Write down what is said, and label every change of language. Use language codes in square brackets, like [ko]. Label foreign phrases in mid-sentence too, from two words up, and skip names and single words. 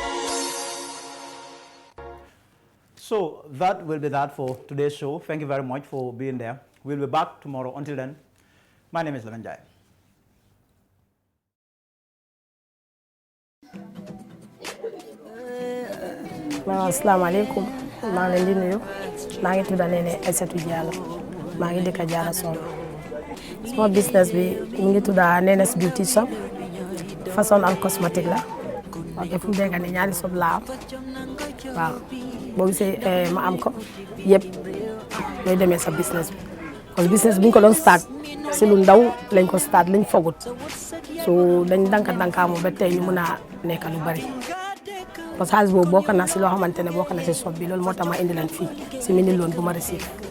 [en] So that will be that for today's show. Thank you very much for being there. We'll be back tomorrow. Until then, my name is Lamanjai. [ar] Assalamu alaikum. [wo] maa ngi leen di nuyu maa ngi tudd Néné Aïssatou Diallo maa ngi dëkk Diallo Sow [en] Small business [wo] bi mu ngi tudda Nenes Beauty Shop fashion [en] and cosmetic [wo] la ok fu mu nekk nii ñaari shop la am waaw boo gisee ma am ko yëpp looy demee sa business bi [fr] parce que [wo] business bi ñu ko doon start si lu ndaw lañ ko start lañ fogut so dañ dankaamu ba tey ñu mën a nekk lu bari [fr] parce que [wo] xaalis boobu bokk na si loo xamante ne bokk na si shop bi loolu moo tax ma indi leen fii si [en] mini loan [wo] bu ma receive